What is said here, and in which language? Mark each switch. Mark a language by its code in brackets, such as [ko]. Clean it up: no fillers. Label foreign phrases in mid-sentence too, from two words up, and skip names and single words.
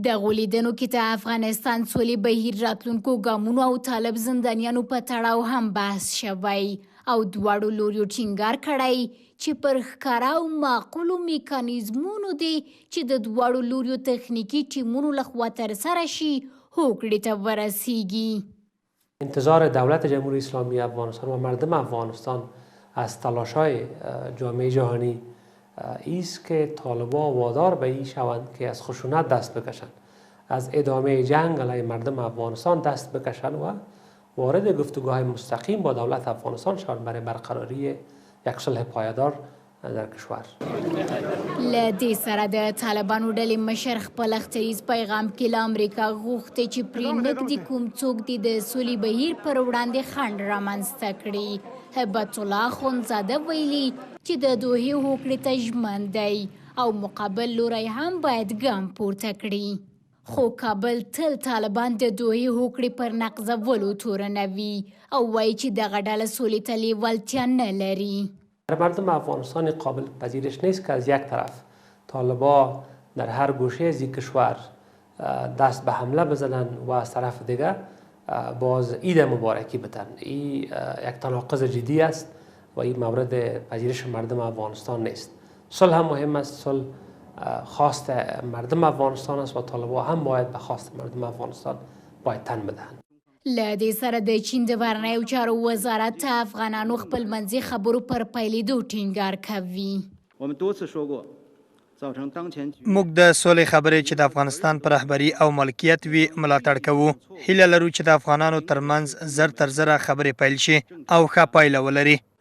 [ps] دغو لیدنو کې د افغانستان سولې بهیر راتلونکو ګامونو او طالب زندانیانو په تړاو هم بحث شوی او دواړو لوریو ټینګار کړی چې پر ښکاره او معقولو میکانیزمونو دی چې د دواړو لوریو تخنیکی ټیمونو لخوا ترسره شي هوکړې ته ورسیږي. [fa] انتظار دولت جمهوری اسلامی افغانستان و مردم افغانستان از تلاش‌های جامعه جهانی است که طالبان وادار به این شوند که از خشونت دست بکشند، از ادامه جنگ علیه مردم افغانستان دست بکشند و وارد گفتگوهای مستقیم با دولت افغانستان شوند برای برقراری یک صلح پایدار در کشور. [ps] له دې سره د طالبانو ډلې مشر خپل اختریز پیغام کې له امریکا غوښتي چې پرې نږدې کوم څوک دي د سولې بهیر پر وړاندې خنډ رامنځته کړي. هبت الله اخندزاده ویلي چې د دوحې هوکړې ته ژمن دی او مقابل لوری هم باید ګام پورته کړي. خو کابل تل طالبان د دوحې هوکړې پر نقضولو تورنوي او وایي چې دغه ډله سولې ته لیوالتیا نه لري. [fa] مردم افغانستان قابل پذیرش نیست که از یک طرف طالبان در هر گوشه از این کشور دست به حمله بزنن و از طرف دیگه باز عید مبارکی بدن. این یک تناقض جدی است و این مورد پذیرش مردم افغانستان نیست. صلح هم مهم است، صلح خواست مردم افغانستان است و طالبان هم باید به خواست مردم افغانستان باید تن بدهند. [ps] له دې سره د چین د بهرنیو چارو وزارت ته افغانانو خپلمنځي خبرو پر پیلېدو ټینګار کوي. موږ د سولې خبرې چې د افغانستان پر رهبري او ملکیت وي ملاتړ کوو. هیله لرو چې د افغانانو ترمنځ زر تر زره خبرې پیل شي او ښه پایله ولري.